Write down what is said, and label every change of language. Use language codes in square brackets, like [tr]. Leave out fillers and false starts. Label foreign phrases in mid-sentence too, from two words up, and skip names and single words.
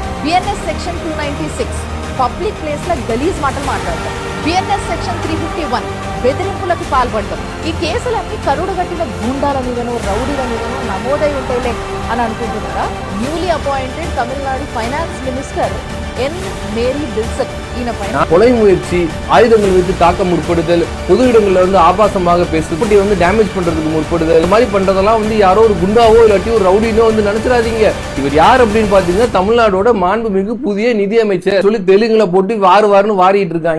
[en] BNS section 296 public place [te] లో గలీజ్ మాటలు మాట్లాడటం. [en] BNS section 351 [te] బెదిరింపులకు పాల్పడటం. ఈ కేసులన్నీ కరుడుగట్టిన గూండాల మీదనో రౌడీల మీదనో నమోదై ఉంటాయిలే అని అనుకుంటున్నారా? [en] newly appointed Tamil Nadu finance minister என் மேரி பில்சன் [ta] கொலை முயற்சி, ஆயுதங்கள் வைத்து தாக்க முற்படுதல், பொது இடங்கள்ல வந்து ஆபாசமாக பேசுறது, வந்து டேமேஜ் பண்றதுக்கு முற்படுதல், இந்த மாதிரி பண்றதெல்லாம் வந்து யாரோ ஒரு குண்டாவோ இல்லாட்டி ஒரு ரவுடினோ வந்து நினைச்சிடாதீங்க. இவர் யார் அப்படின்னு பாத்தீங்கன்னா தமிழ்நாடோட மாண்புமிகு புதிய நிதியமைச்சர் சொல்லி தெலுங்குல போட்டு வாருன்னு வாரிட்டு இருக்காங்க.